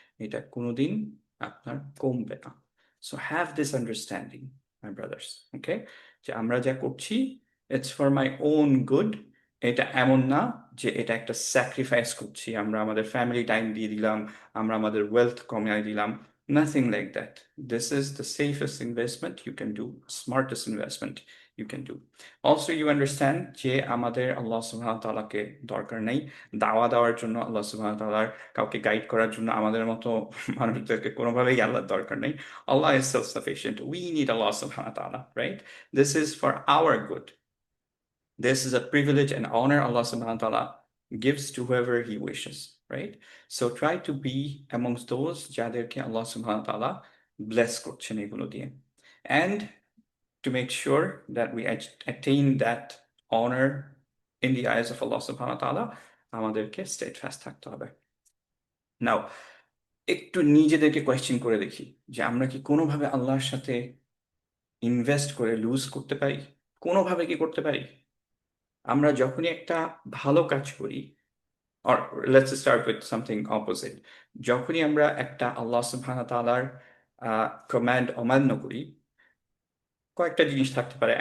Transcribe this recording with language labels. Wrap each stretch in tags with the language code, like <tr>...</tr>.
<bn>এটা কোনোদিন আপনার কমবে না।</bn> <en>so have this understanding my brothers,</en> <bn>ওকে, যে আমরা যা করছি</bn> <en>It's for my own good.</en> <bn>এটা এমন না যে এটা একটা স্যাক্রিফাইস করছি, আমরা আমাদের ফ্যামিলি টাইম দিয়ে দিলাম, আমরা আমাদের ওয়েলথ কমিয়ে দিলাম,</bn> <en>nothing like that. This is the safest investment you can do, smartest investment you can do.</en> <bn>Also you understand যে আমাদের আল্লাহ সুবহানাহু ওয়া তাআলাকে দরকার নেই দাওয়া দেওয়ার জন্য, আল্লাহ সুবহানাহু ওয়া তাআলার কাউকে গাইড করার জন্য আমাদের মতো মানুষদেরকে কোনোভাবেই আল্লাহর দরকার নেই।</bn> <en>Allah is self-sufficient. We need Allah subhanahu wa ta'ala, right? This is for our good. This is a privilege and honor Allah subhanahu wa ta'ala gives to whoever he wishes, right? So try to be amongst those যাদেরকে Allah subhanahu wa ta'ala bless</en> <bn>করছেন এগুলো দিয়ে।</bn> <en>And to make sure that we attain that honor in the eyes of Allah subhanahu wa ta'ala,</en> <bn>আমাদেরকে steadfast থাকতে হবে। Now, একটু নিজেদেরকে question করে দেখি যে আমরা কি কোনোভাবে আল্লাহর সাথে ইনভেস্ট করে লুজ করতে পারি? কোনোভাবে কি করতে পারি? আমরা যখনই একটা ভালো কাজ করি,</bn> <en>or let's start with something opposite,</en> <bn>যখনই আমরা একটা আল্লাহ সুবহানাহু ওয়া তাআলার কমান্ড অমান্য করি, কয়েকটা জিনিস থাকতে পারে।</bn>